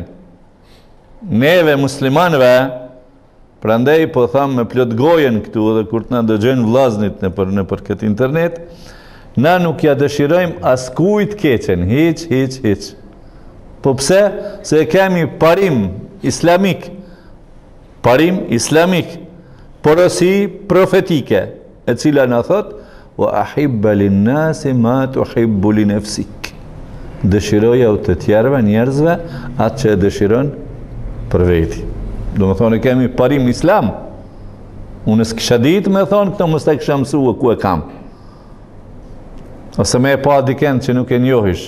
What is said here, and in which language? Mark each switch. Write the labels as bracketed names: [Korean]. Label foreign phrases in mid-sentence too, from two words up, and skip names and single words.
[Albanian] Neve muslimanve, prandaj po tham me plot gojen këtu dhe kur të na dëgjojnë vllaznit nëpër këtë internet, na nuk ja dëshirojmë askujt keqen, hiç. Po pse? Se kemi parim islamik, porosi profetike, e cila na thot: [Arabic] "وأحب للناس ما تحب لنفسك." [Albanian] Dëshiroja u të tjerëve njerëzve atë që e dëshiron për veti. Do më thonë, kemi parim islam. Unë s'kisha ditë me thonë, këto mës të kisha mësua ku e kam. Ose me e pa diken që nuk e njohish.